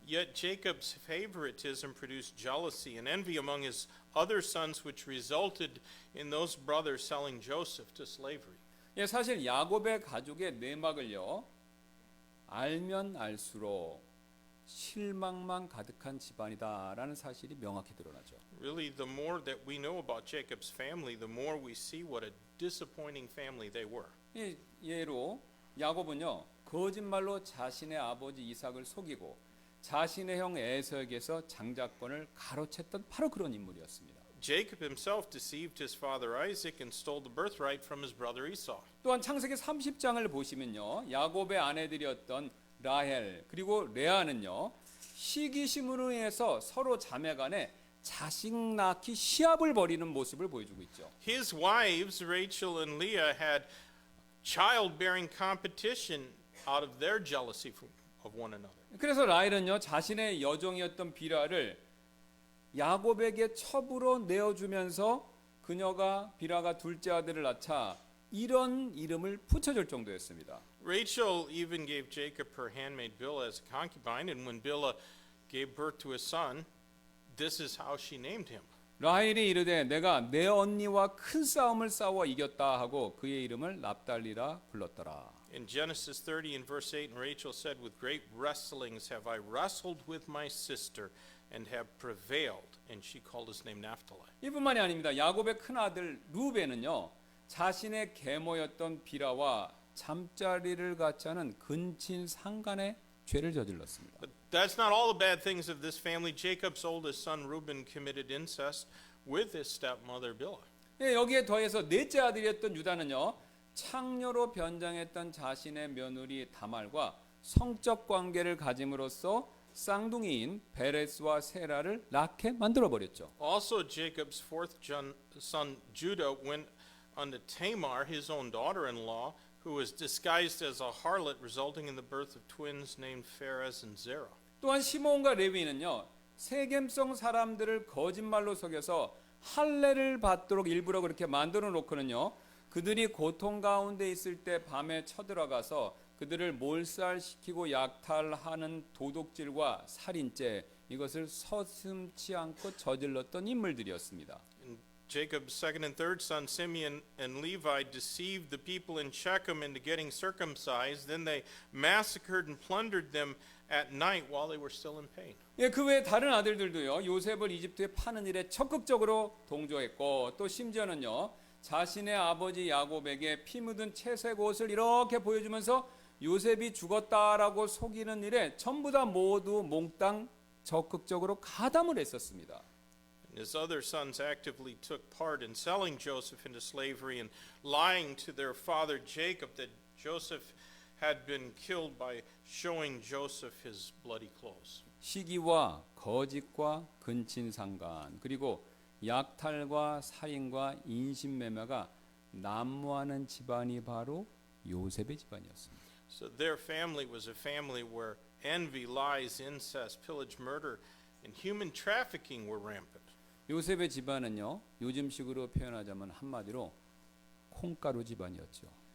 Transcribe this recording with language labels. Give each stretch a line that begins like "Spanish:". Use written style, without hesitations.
English: Yet Jacob's favoritism produced jealousy and envy among his other sons, which resulted in those brothers selling Joseph to slavery.
Korean: 예, 사실 야곱의 가족의 내막을요, 알면 알수록 실망만 가득한 집안이다라는 사실이 명확히 드러나죠.
English: Really, the more that we know about Jacob's family, the more we see what a disappointing family they were.
Korean: 예, 예로 야곱은요, 거짓말로 자신의 아버지 이삭을 속이고 자신의 형 에서에게서 장자권을 가로챘던 바로 그런 인물이었습니다.
English: Jacob himself deceived his father Isaac and stole the birthright from his brother Esau.
Korean: 또한 창세기 30장을 보시면요, 야곱의 아내들이었던 라헬 그리고 레아는요, 시기심으로 인해서 서로 자매간에 자식 낳기 시합을 벌이는 모습을 보여주고 있죠.
English: His wives, Rachel and Leah, had childbearing competition out of their jealousy of one another.
Korean: 그래서 라헬은요, 자신의 여종이었던 비라를 야곱에게 첩으로 내어주면서 비라가 둘째 아들을 낳자 이런 이름을 붙여줄 정도였습니다.
English: Rachel even gave Jacob her handmaid Bilhah as a concubine, and when Bilhah gave birth to a son, this is how she named him.
Korean: 라헬이 이르되 내가 내 언니와 큰 싸움을 싸워 이겼다 하고 그의 이름을 납달리라 불렀더라.
English: In Genesis 30 and verse 8, and Rachel said, "With great wrestlings have I wrestled with my sister, and have prevailed." And she called his name Naphtali.
Korean: 이뿐만이 아닙니다. 야곱의 큰 아들 루벤은요, 자신의 계모였던 비라와 잠자리를 같이 하는 근친 상간의 죄를 저질렀습니다.
English: But that's not all the bad things of this family. Jacob's oldest son Reuben committed incest with his stepmother Bilhah.
Korean: 예, 여기에 더해서 넷째 아들이었던 유다는요, 창녀로 변장했던 자신의 며느리 다말과 성적 관계를 가짐으로써 쌍둥이인 베레스와 세라를 낳게 만들어 버렸죠.
English: Also, Jacob's fourth son Judah went unto Tamar, his own daughter-in-law, who was disguised as a harlot, resulting in the birth of twins named Pharez and Zerah.
Korean: 또한 시몬과 레위는요, 세겜성 사람들을 거짓말로 속여서 할례를 받도록 일부러 그렇게 만들어 놓고는요, 그들이 고통 가운데 있을 때 밤에 쳐들어가서 그들을 몰살시키고 약탈하는 도둑질과 살인죄, 이것을 서슴지 않고 저질렀던 인물들이었습니다.
English: Jacob's second and third son Simeon and Levi deceived the people in Shechem into getting circumcised. Then they massacred and plundered them at night while they were still in pain.
Korean: 예, 그 외에 다른 아들들도요, 요셉을 이집트에 파는 일에 적극적으로 동조했고, 또 심지어는요, 자신의 아버지 야곱에게 피 묻은 채색 옷을 이렇게 보여주면서 요셉이 죽었다라고 속이는 일에 전부 다 모두 몽땅 적극적으로 가담을 했었습니다.
English: His other sons actively took part in selling Joseph into slavery and lying to their father Jacob that Joseph had been killed by showing Joseph his bloody clothes.
Korean: 시기와 거짓과 근친상간 그리고 약탈과 살인과 인신매매가 난무하는 집안이 바로 요셉의 집안이었습니다.
English: So their family was a family where envy, lies, incest, pillage, murder, and human trafficking were rampant.
Korean: 요셉의 집안은요, 요즘식으로 표현하자면 한마디로 콩가루 집안이었죠.